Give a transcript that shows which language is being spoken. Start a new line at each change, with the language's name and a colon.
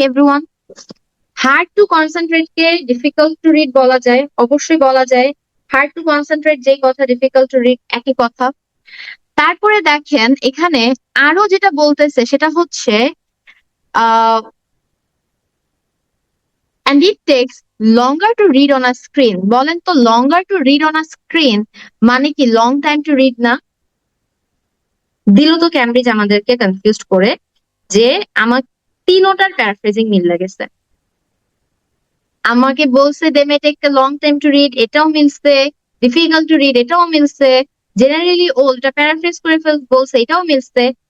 Bangla: Everyone,
English: hard to concentrate
Bangla: K
English: difficult to read
Bangla: বলা যায়? অবশ্যই বলা যায়। হার্ড টু কনসেন্ট্রেট যেই কথা, ডিফিকাল্ট টু রিড একই কথা। তারপরে দেখেন এখানে আরো যেটা বলতেছে সেটা হচ্ছে আহ
English: and it takes longer to read on a screen।
Bangla: বলেন তো,
English: longer to read on a screen
Bangla: মানে কি
English: long time to read
Bangla: না? দিল তো ক্যামব্রিজ আমাদেরকে কনফিউজ করে, যে আমার তিনোটার প্যারাফ্রেজিং মিল লেগেছে। আমাকে বলছে
English: they may take a long time to read,
Bangla: এটাও মিলছে। ডিফিকাল্ট টু রিড, এটাও মিলছে। জেনারেলি ওল্ডটা প্যারাফ্রেজ করে বলছে, এটাও মিলছে।